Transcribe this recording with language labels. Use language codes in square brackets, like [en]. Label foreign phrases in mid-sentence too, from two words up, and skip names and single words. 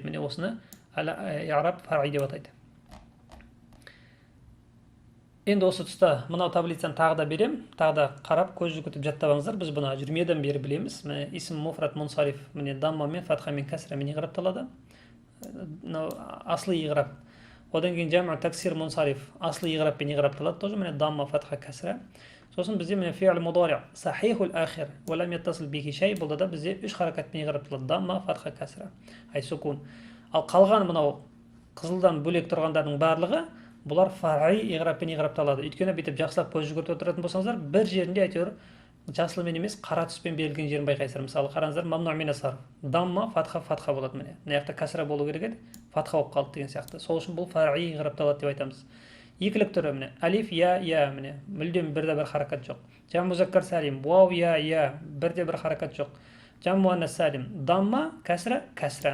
[kk] Міне осыны [ar] إعراب فرعي [kk] деп атайды. Енді осы тұста мынау таблицаны тағы да берем, тағы да қарап көз жүгіртіп жаттап біз бұны жүрмеден бері білеміз. Міне [ar] اسم مفرد منصرف, [kk] міне даммамен, фатхамен, кәсрамен иғрапталады. Аслы иғрап. Одан кейін [ar] جمع تكسير منصرف, [kk] аслы иғраппен иғрапталады тоже, міне дамма, фатха, кәсра. Сосын бізде міне [ar] فعل مضارع صحيح الآخر ولم يتصل به شيء, [kk] бұл да бізде 3 харакатпен иғрапталады. Дамма, фатха, кәсра, ай сукун. Ал қалған мынау қызылдан бөлек тұрғандардың барлығы бұлар фар'i иғраппен иғрапталады. Өйткені бүйтіп жақсылап көз жүгіртіп отыратын болсаңыздар, бір жерінде әйтеуір жасылмен емес қара түспен берілген жерін байқайсыздар. Мысалы қараңыздар, [ar] ممنوع من الصرف, [kk] дамма, фатха, фатха болады міне. Мына жақта кәсра болу керек еді, фатха болып қалды деген сияқты. Сол үшін бұл фар'i иғрапталады деп айтамыз. Екілік түрі міне алиф, я міне мүлдем бірде бір харакат жоқ. [ar] جمع مذكر سالم, [kk] вау, я бірде бір харакат жоқ. [ar] جمع مؤنث سالم, [kk] дамма, кәсра, кәсра.